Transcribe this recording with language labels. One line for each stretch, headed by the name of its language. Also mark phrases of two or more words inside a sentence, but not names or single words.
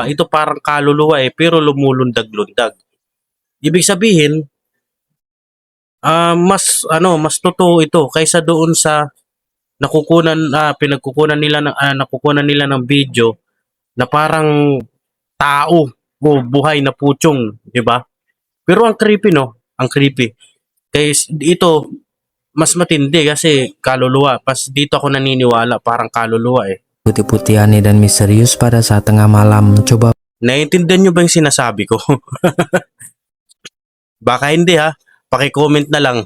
Filipino: Ito parang kaluluwa eh pero lumulundag-lundag. Ibig sabihin, mas totoo ito kaysa doon sa nakukunan nila ng video na parang tao o buhay na puchong, 'di ba? Pero ang creepy no, ang creepy. Kaya ito mas matindi kasi kaluluwa. Pas dito ako naniniwala parang kaluluwa eh.
Indonesian: putih-putih aneh dan misterius pada saat tengah malam. Coba
Filipino: Naiintindihan nyo ba yung sinasabi ko? Baka hindi ha. Paki-comment na lang.